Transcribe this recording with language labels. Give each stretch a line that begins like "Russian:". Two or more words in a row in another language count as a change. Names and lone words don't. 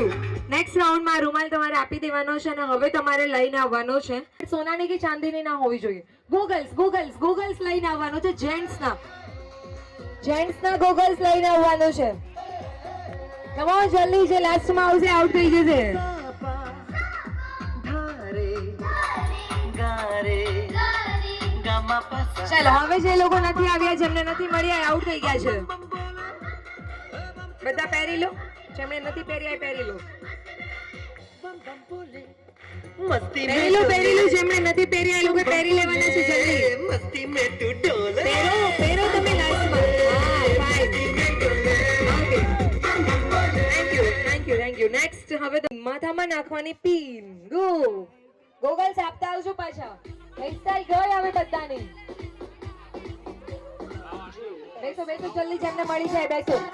English: next round
Gujarati: રૂમાલ તમારે આપી દેવાનો છે અને હવે તમારે લઈને આવવાનો છે સોનાની કે ચાંદીની ના હોવી જોઈએ. ગોગલ્સ લઈને આવવાનો છે. જેન્ટ્સના ગોગલ્સ લઈને આવવાનું છે.
English: come on,
Gujarati: જલ્દી. જે લાસ્ટમાં આવશે આઉટ થઈ જશે. धारे गारे गामा पसा ચાલો, હવે જે લોકો નથી આવ્યા, જેમને નથી મળ્યા, આઉટ થઈ ગયા છે. બધા પહેરી લો. જેમને નથી પહેર્યા એ પહેરી લો.
Hindi: मस्ती
Gujarati: પહેરી લો. જેમને નથી પહેર્યા એ લોકો પહેરી લેવાના છે. જલ્દી
Hindi: मस्ती में तू डोले
Gujarati: પહેરો તમે લાસ્ટમાં. હા, ફાઇન.
English: thank you.
Gujarati: નેક્સ્ટ હવે તો માથામાં નાખવાની પિન. ગોગલ્સ આપતા આવજો પાછા. હેરસ્ટાઈલ ગઈ હવે બધાની. બેસો જલ્દી, જેમને મળી જાય બેસો.